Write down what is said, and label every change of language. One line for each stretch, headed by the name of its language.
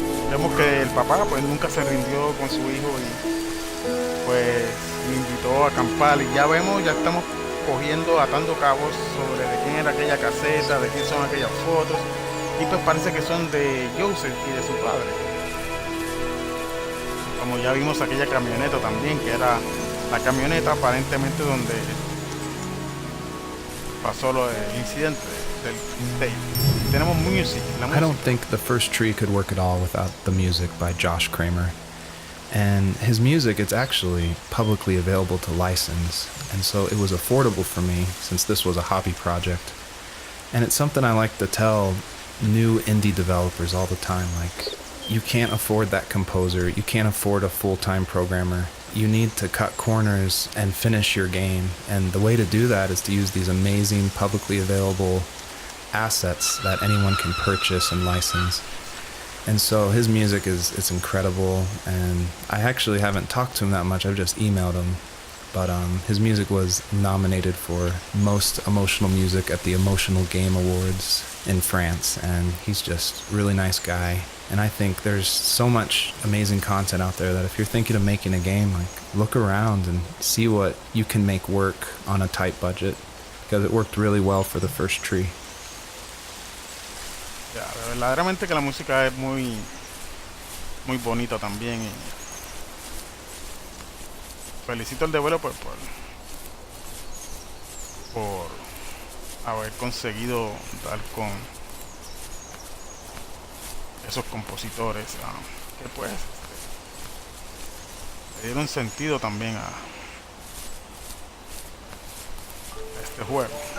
Spanish: Vemos que el papá pues nunca se rindió con su hijo y pues me invitó a acampar, y ya estamos atando cabos sobre de quién era aquella caseta, de quién son aquellas fotos, y pues parece que son de Joseph y de su padre. Como ya vimos aquella camioneta también, que era la camioneta aparentemente donde pasó el incidente del tape. Tenemos music, la música.
English: I don't think The First Tree could work at all without the music by Josh Kramer. And his music, it's actually publicly available to license, and so it was affordable for me since this was a hobby project. And it's something I like to tell new indie developers all the time, like, you can't afford that composer, you can't afford a full-time programmer. You need to cut corners and finish your game, and the way to do that is to use these amazing publicly available assets that anyone can purchase and license. And so his music it's incredible, and I actually haven't talked to him that much, I've just emailed him. But his music was nominated for Most Emotional Music at the Emotional Game Awards in France, and he's just a really nice guy. And I think there's so much amazing content out there that if you're thinking of making a game, like, look around and see what you can make work on a tight budget, because it worked really well for The First Tree.
Spanish: Ya, verdaderamente que la música es muy bonita también, y felicito al developer por haber conseguido dar con esos compositores que pues le dieron sentido también a este juego.